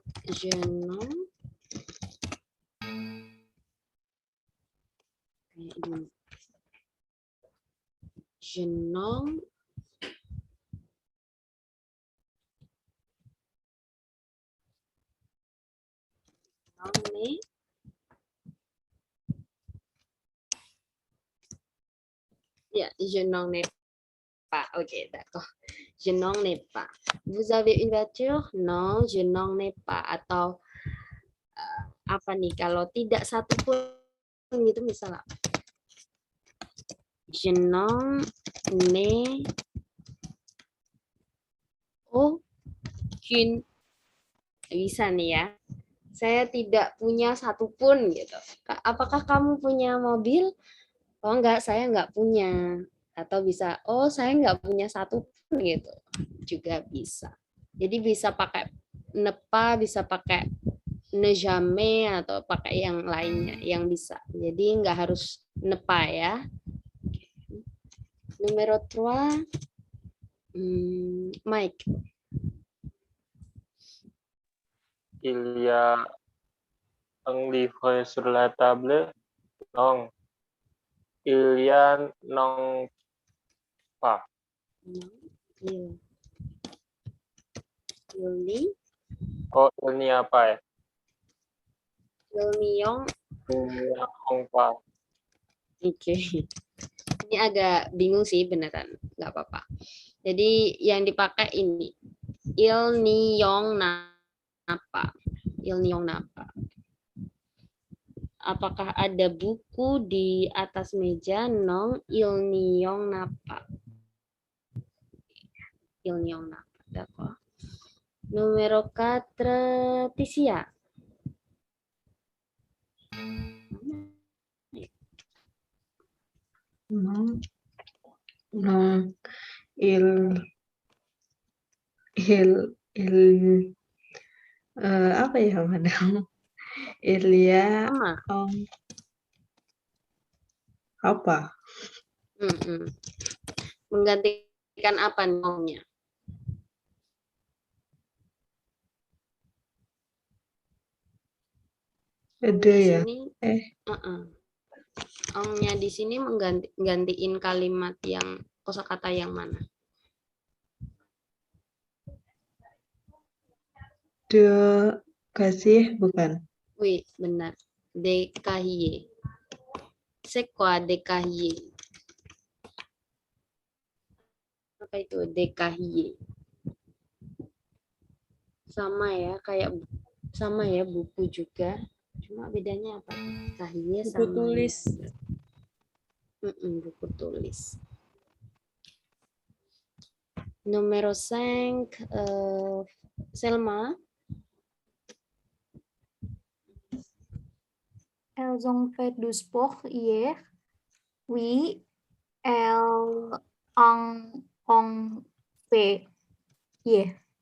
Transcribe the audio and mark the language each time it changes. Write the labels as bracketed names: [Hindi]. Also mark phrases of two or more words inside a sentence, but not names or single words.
[Indonesian] Jenong. Jenong. Ya, [French] je n'en ai pas. Ok, d'accord. Je n'en ai pas. Vous avez une voiture? Non, je n'en ai pas. [Indonesian] Atau apa nih? Kalau tidak satu pun gitu misalnya. [French] Je n'en ai aucune. [Indonesian] Bisa nih ya. Saya tidak punya satupun gitu. Apakah kamu punya mobil? Oh enggak, saya enggak punya. Atau bisa, oh saya enggak punya satupun gitu. Juga bisa. Jadi bisa pakai [French] ne pas, [Indonesian] bisa pakai [French] ne jamais, [Indonesian] atau pakai yang lainnya yang bisa. Jadi enggak harus [French] ne pas [Indonesian] ya. Numero 3, Mike. [French] Il y a un livre sur la table. Non. Il y a non pas. Il n'y a pas ya? Il n'y a pas. [Indonesian] Oke. Ini agak bingung sih beneran, nggak apa-apa. Jadi yang dipakai ini. [French] Il n'y a pas. Il n'y a pas. [Indonesian] Apakah ada buku di atas meja? [French] Non, il n'y a pas. Il n'y a pas. D'accord. Numero 4, Tisia. Non, non, il [Indonesian] apa ya madam? Ilya apa? Menggantikan apa nongnya? Ada ya? Ongnya di sini menggantiin kalimat yang kosakata yang mana? De kasih bukan? Wih, benar. Décahier. C'est quoi décahier? Apa itu décahier? Sama ya, kayak sama ya buku juga. Cuma bedanya apa? Cahier Buku sama tulis. Buku tulis. [French] Numero 5, Selma. Elles ont fait du sport hier. Oui, elles ont fait hier.